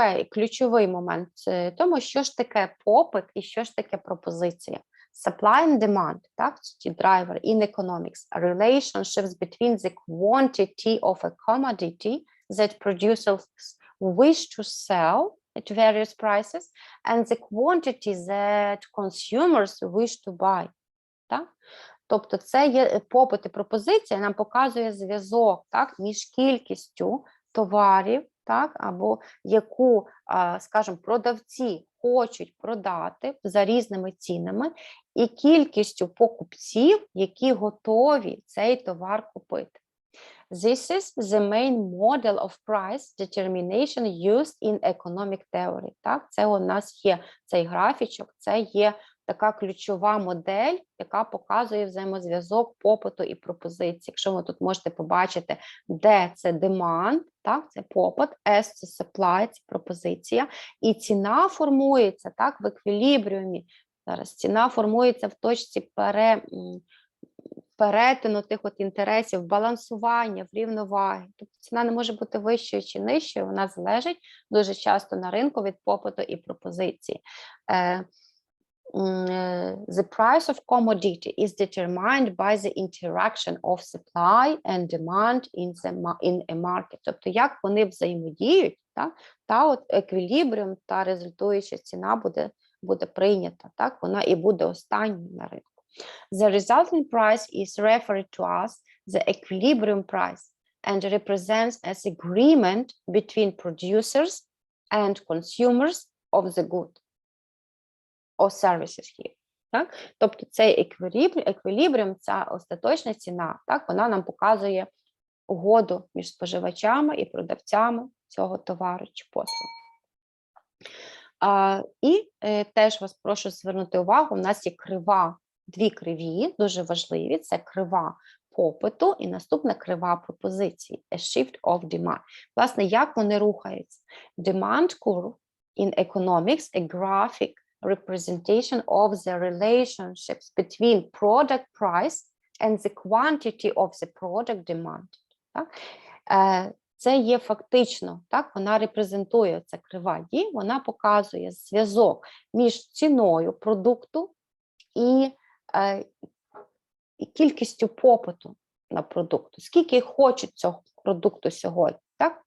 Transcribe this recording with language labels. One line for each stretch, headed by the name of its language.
Ukrainian: Ключовий момент в тому, що ж таке попит і що ж таке пропозиція.
English: Supply and demand, так, ті driver in economics, relationships between the quantity of a commodity that producers wish to sell at various prices and the quantity that consumers wish to buy.
Ukrainian: Так? Тобто це є попит і пропозиція, нам показує зв'язок, так, між кількістю товарів, так, або яку, скажімо, продавці хочуть продати за різними цінами, і кількістю покупців, які готові цей товар купити.
English: This is the main model of price determination used in economic theory.
Ukrainian: Так? Це у нас є цей графічок, це є така ключова модель, яка показує взаємозв'язок попиту і пропозиції. Якщо ви тут можете побачити, де це demand, так, це попит, S – це supply, це пропозиція, і ціна формується, так, в еквілібріумі. Зараз ціна формується в точці перетину тих от інтересів, балансування, врівноваги. Тобто ціна не може бути вищою чи нижчою, вона залежить дуже часто на ринку від попиту і пропозиції.
English: The price of commodity is determined by the interaction of supply and demand in a market.
Ukrainian: Тобто, як вони взаємодіють, так? Та от еквілібріум, та результуюча ціна буде прийнята, так? Вона і буде останньою на ринку.
English: The resulting price is referred to as the equilibrium price and represents as agreement between producers and consumers of the good or services here.
Ukrainian: Так? Тобто цей еквілібріум, ця остаточна ціна, так, вона нам показує угоду між споживачами і продавцями цього товару чи послуги. І теж вас прошу звернути увагу, у нас є дві криві, дуже важливі, це крива попиту і наступна крива пропозиції,
English: a shift of demand.
Ukrainian: Власне, як вони рухаються?
English: Demand curve in economics, a graphic representation of the relationships between product price and the quantity of the product demand.
Ukrainian: Так? Це є фактично, так, вона репрезентує, ця крива дій, вона показує зв'язок між ціною продукту і кількістю попиту. на продукту, скільки хочуть цього продукту сьогодні, так?